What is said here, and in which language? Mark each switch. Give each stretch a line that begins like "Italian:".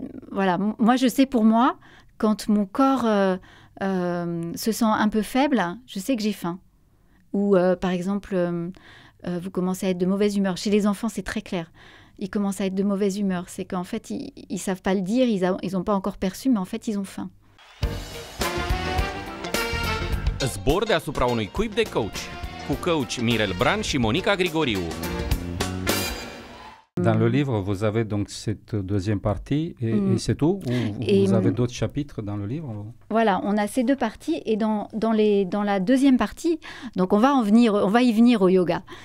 French: Voilà, moi je sais pour moi, quand mon corps se sent un peu faible, je sais que j'ai faim. Ou par exemple, vous commencez à être de mauvaise humeur. Chez les enfants, c'est très clair. Ils commencent à être de mauvaise humeur. C'est qu'en fait, ils ne savent pas le dire, ils n'ont pas encore perçu, mais en fait, ils ont faim.
Romanian: Zbor deasupra unui cuib de coach, cu coach Mirel Bran și Monica Grigoriu.
French: Dans le livre, vous avez donc cette deuxième partie et c'est tout? Ou vous avez d'autres chapitres dans le livre? Voilà, on a ces 2 parties et dans la deuxième partie, donc on va y venir au yoga.